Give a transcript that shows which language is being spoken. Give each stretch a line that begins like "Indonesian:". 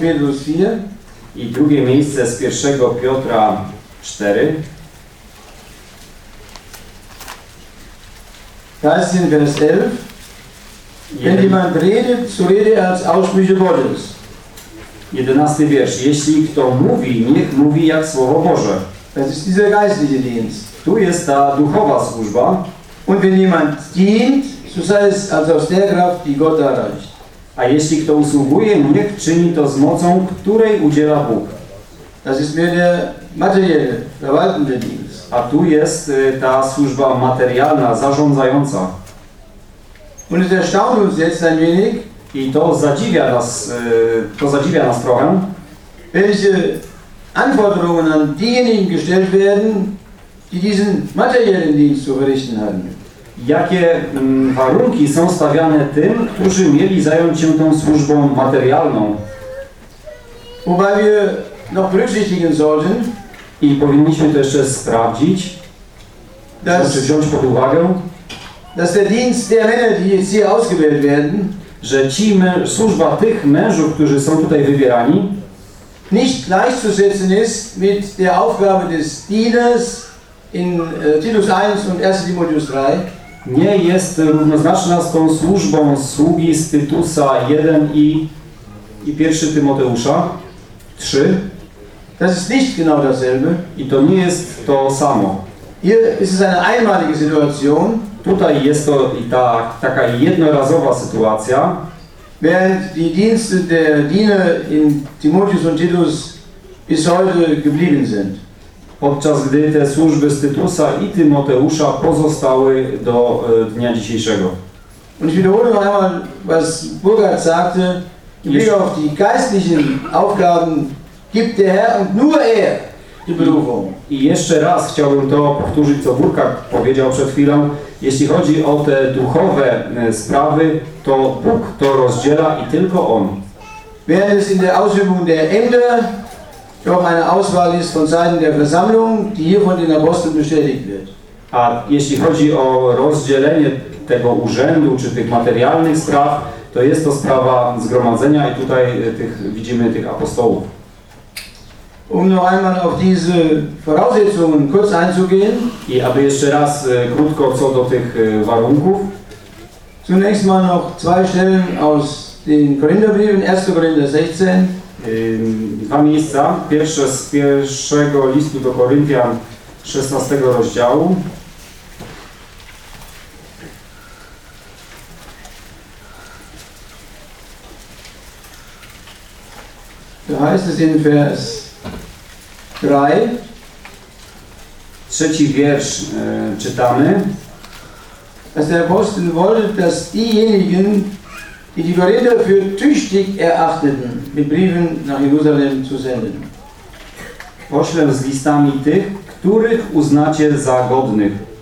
German: Petrus 4.
Polish: I drugie miejsce z 1. Piotra 4.
German: Da ist in Vers 11. Wenn jemand redet, so rede als Aussprüche Gottes.
Polish: 11. wiersz. Jeśli kto mówi, niech mówi jak Słowo Boże.
German: Das ist dieser geistliche Dienst.
Polish: Tu jest ta duchowa służba.
German: Und wenn jemand dient, so sei es als aus der Kraft, die Gott erreicht.
Polish: A jeśli kto usługuje, niech czyni to z mocą, której udziela Bóg.
German: Das ist mehr der materielle, verwaltende Dienst.
Polish: A tu jest ta służba materialna, zarządzająca.
German: Und es erstaunt uns jetzt ein wenig.
Polish: I to zadziwia nas trochę.
German: Welche Anforderungen an diejenigen gestellt werden, die diesen materiellen Dienst zu verrichten haben.
Polish: Jakie warunki są stawiane tym, którzy mieli zająć się tą służbą materialną?
German: Wobei wir noch berücksichtigen sollten,
Polish: i powinniśmy to jeszcze sprawdzić, czy wziąć pod uwagę,
German: dass der Dienst der Männer, die jetzt hier ausgewählt werden,
Polish: że służba tych mężów, którzy są tutaj wybierani,
German: nicht gleichzusetzen ist mit der Aufgabe des Dieners in Titus 1 und 1 Timotheus 3.
Polish: Nie jest równoznaczna z tą służbą sługi z Tytusa 1 i 1 Tymoteusza 3.
German: Das ist nicht genau dasselbe.
Polish: I to nie jest to samo.
German: Hier ist es eine einmalige Situation.
Polish: Tutaj jest to taka jednorazowa sytuacja.
German: Während die Dienste der Diener in Timotheus und Titus bis heute geblieben sind.
Polish: Podczas gdy te służby z Tytusa i Tymoteusza pozostały do dnia dzisiejszego.
German: Und ich wiederhole noch einmal, was Burkhard sagte, im Blick auf die geistlichen Aufgaben gibt der Herr und nur er die Berufung.
Polish: I jeszcze raz chciałbym to powtórzyć, co Burkhard powiedział przed chwilą. Jeśli chodzi o te duchowe sprawy, to Bóg to rozdziela i tylko On.
German: Während es in der Ausübung der Ämter doch eine Auswahl ist von Seiten der Versammlung, die hier von den Aposteln bestätigt wird.
Polish: A jeśli chodzi o rozdzielenie tego urzędu, czy tych materialnych spraw, to jest to sprawa zgromadzenia i tutaj widzimy tych apostołów.
German: Um noch einmal auf diese Voraussetzungen kurz einzugehen.
Polish: I aby jeszcze raz krótko co do tych warunków.
German: Zunächst mal noch zwei Stellen aus den Korintherbriefen, 1. Korinther 16.
Polish: Dwa miejsca, pierwsze z pierwszego listu do Koryntian, 16 rozdziału.
German: To heißt es in Vers 3.
Polish: Trzeci wiersz czytamy.
German: Als der Apostel wollte, dass diejenigen, die die Korinther für tüchtig erachteten, mit Briefen nach Jerusalem zu senden.
Polish: Poślę z listami tych, których uznacie za godnych.